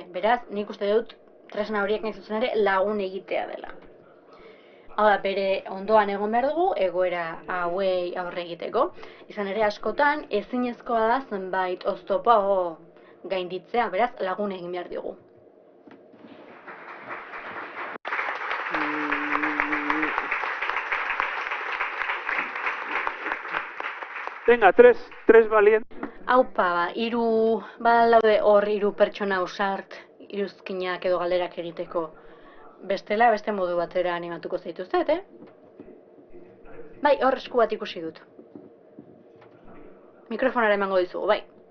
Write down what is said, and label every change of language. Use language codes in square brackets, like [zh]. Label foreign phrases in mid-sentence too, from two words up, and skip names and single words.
[eu] Beraz, nik uste dut tresna horiek nahi zuzen ere lagun egitea dela. Hau da, bere ondoan egon behar dugu, egoera hauei aurre egiteko. Izan ere askotan, ezinezkoa da zenbait oztopo gainditzea, beraz, lagun egin behar dugu. [es] Venga, tres valientes. [eu] Haupa, badaude hor hiru pertsona ausart, iruzkinak edo galderak egiteko. Bestela, beste modu batera animatuko zaituztet, Bai, hor esku bat ikusi dut. Mikrofonara emango dizugu, bai.